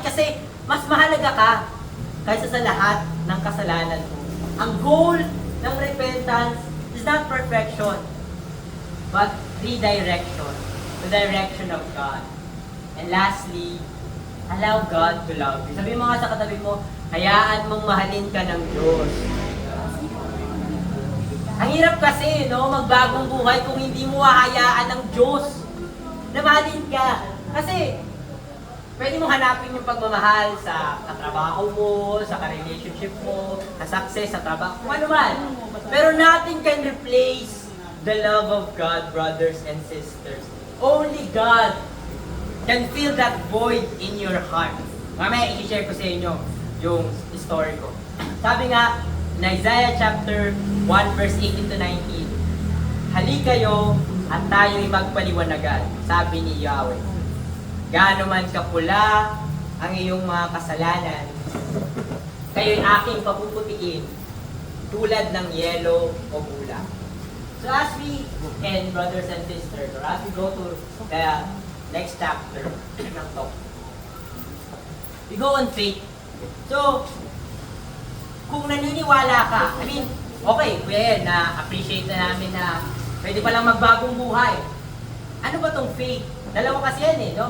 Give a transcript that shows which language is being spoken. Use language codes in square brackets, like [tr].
[tl] Kasi mas mahalaga ka kaysa sa lahat ng kasalanan mo. Ang goal ng [en] repentance is not perfection, but redirection, the direction of God. And lastly, allow God to love you. [tl] Sabi mo nga sa katabi mo, hayaan mong mahalin ka ng Diyos. Ang hirap kasi, no, magbagong buhay kung hindi mo hahayaan ng Diyos na mahalin ka. Kasi, pwede mo hanapin yung pagmamahal sa katrabaho mo, sa ka-relationship mo, sa success, sa trabaho, kung ano man. [en] Pero nothing can replace the love of God, brothers and sisters. Only God can fill that void in your heart. [tl] Mamaya, i-share ko sa inyo yung story ko. Sabi nga, [en] in Isaiah chapter 1 verse 18 to 19, [tl] halik kayo at tayo'y magpaliwanagan, sabi ni Yahweh. Gaano man kapula ang iyong mga kasalanan, kayo'y aking papuputiin tulad ng yelo o bula. [en] So as we end, brothers and sisters, or as we go to the next chapter ng talk, we go on faith. [tl] So, kung naniniwala ka, okay, kuya, na-appreciate na namin na pwede palang magbagong buhay. Ano ba tong faith? Dalawa kasi yan eh, no?